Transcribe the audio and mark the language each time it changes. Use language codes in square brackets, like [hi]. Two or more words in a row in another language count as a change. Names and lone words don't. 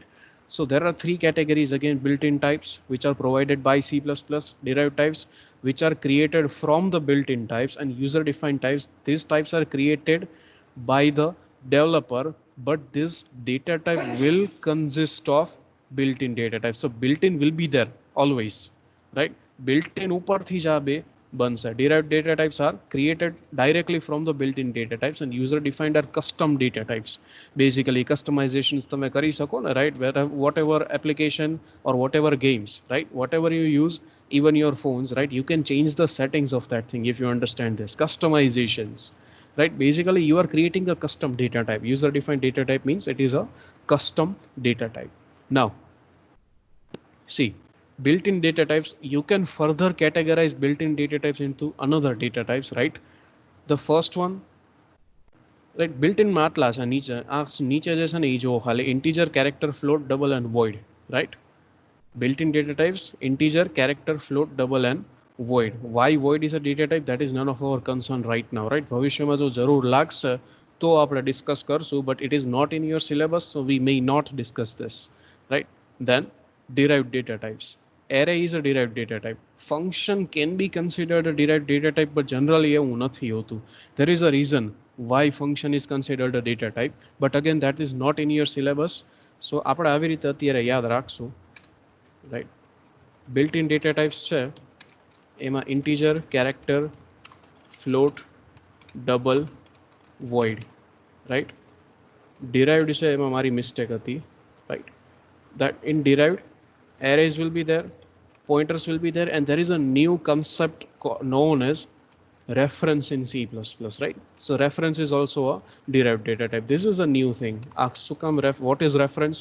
[en] So there are three categories again: built-in types, which are provided by C++; derived types, which are created from the built-in types; and user-defined types. These types are created by the developer, but this data type will consist of built-in data types. So built-in will be there always, right? [gu] Built-in ઉપરથી જ આ બે બનશે. [en] Derived data types are created directly from the built-in data types, and user-defined are custom data types. Basically, customizations [gu] તમે કરી શકો ને, [en] right? Whatever application or whatever games, right? Whatever you use, even your phones, right? You can change the settings of that thing if you understand this. Customizations, right? Basically, you are creating a custom data type. User-defined data type means it is a custom data type. Now, see, built-in data types, you can further categorize built-in data types into another data types, right? The first one, right, built-in [gu] માં આટલા છે નીચે જે છે ને એ જો ખાલી [en] integer, character, float, double and void, right? Built-in data types: integer, character, float, double and void. Why void is a data type, that is none of our concern right now, right? [gu] ભવિષ્યમાં જો જરૂર લાગશે તો આપણે discuss કરશું, [en] but it is not in your syllabus, so we may not discuss this, right? Then derived data types. Array is a derived data type. Function can be considered a derived data type, but generally [gu] એવું નથી હોતું. [en] There is a reason why function is considered a data type, but again that is not in your syllabus, so [gu] આપણે આવી રીતે અત્યારે યાદ રાખશું, [en] right? Built-in data types [gu] છે એમાં [en] integer, character, float, double, void, right? [gu] Derived છે એમાં મારી mistake હતી, [en] right? That in derived, arrays will be there, pointers will be there, and there is a new concept known as reference in C++, right? So reference is also a derived data type. This is a new thing. What is reference?